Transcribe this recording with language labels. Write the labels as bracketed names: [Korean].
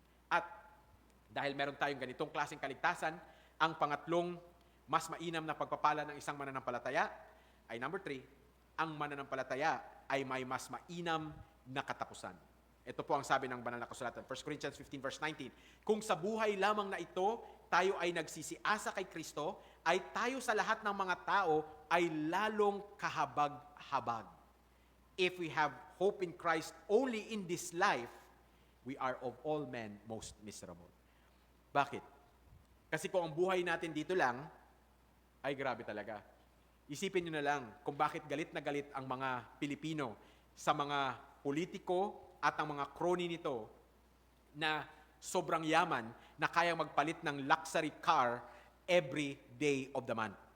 [Filipino] At dahil meron tayong ganitong klaseng kaligtasan, ang pangatlong mas mainam na pagpapala ng isang mananampalataya ay number 3, ang mananampalataya ay may mas mainam na katapusan. Ito po ang sabi ng banal na kasulatan, 1 Corinthians 15 verse 19. Kung sa buhay lamang na ito, tayo ay nagsisiasa kay Kristo, ay tayo sa lahat ng mga tao ay lalong kahabag-habag. [English] If we have hope in Christ only in this life, we are of all men most miserable. [Filipino] Bakit? Kasi kung ang buhay natin dito lang, ay grabe talaga. Isipin nyo na lang kung bakit galit na galit ang mga Pilipino sa mga politiko at ang mga crony nito na sobrang yaman na kaya magpalit ng [English] luxury car every day of the month.